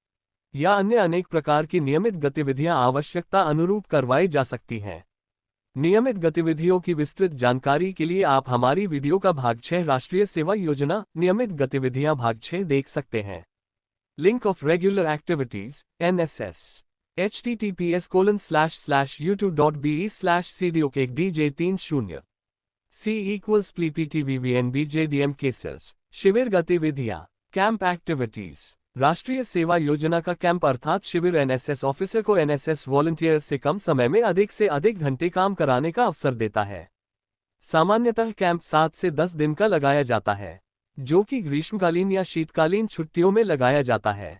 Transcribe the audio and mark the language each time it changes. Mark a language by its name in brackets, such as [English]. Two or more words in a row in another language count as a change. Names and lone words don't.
[Hindi] या अन्य अनेक प्रकार की नियमित गतिविधियां आवश्यकता अनुरूप करवाई जा सकती हैं। नियमित गतिविधियों की विस्तृत जानकारी के लिए आप हमारी वीडियो का भाग 6 राष्ट्रीय सेवा योजना नियमित गतिविधियां भाग 6 देख सकते हैं। [English] link of regular activities NSS https://youtube.be/cdok1dj30 C = PPTVVNBJDM केसेस। [Hindi] शिविर गतिविधियां, [English] camp activities. [Hindi] राष्ट्रीय सेवा योजना का कैंप अर्थात शिविर [English] NSS officer [Hindi] को [English] NSS volunteer [Hindi] से कम समय में अधिक से अधिक घंटे काम कराने का अवसर देता है। सामान्यतः कैंप 7 से 10 दिन का लगाया जाता है, जो कि ग्रीष्मकालीन या शीतकालीन छुट्टियों में लगाया जाता है।